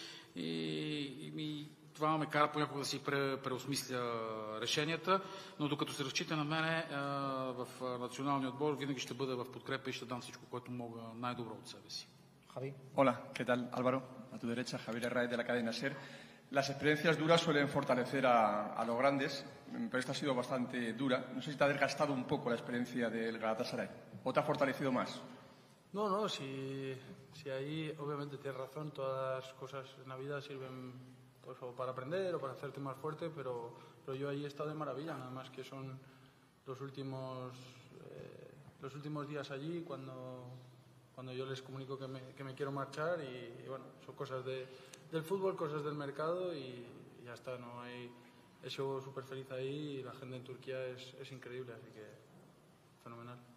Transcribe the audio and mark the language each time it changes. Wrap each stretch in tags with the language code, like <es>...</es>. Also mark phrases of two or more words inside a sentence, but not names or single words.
<bg>И това ме кара понякога да си преосмисля решенията, но докато се разчита на мене в националния отбор, винаги ще бъда в подкрепа и ще дам всичко, което мога най-добро от себе си.</bg> <es>Javi. Hola, ¿qué tal, Álvaro? A tu derecha, Javier Herraiz de la cadena SER. Las experiencias duras suelen fortalecer a los grandes, pero esta ha sido bastante dura. No sé si te ha desgastado un poco la experiencia del Galatasaray o te ha fortalecido más. No, si ahí obviamente tienes razón, todas las cosas en la vida sirven pues, o para aprender o para hacerte más fuerte, pero yo ahí he estado de maravilla, nada más que son los últimos días allí cuando yo les comunico que me quiero marchar y bueno, son cosas del fútbol, cosas del mercado y ya está, no hay, he sido súper feliz ahí y la gente en Turquía es increíble, así que fenomenal.</es>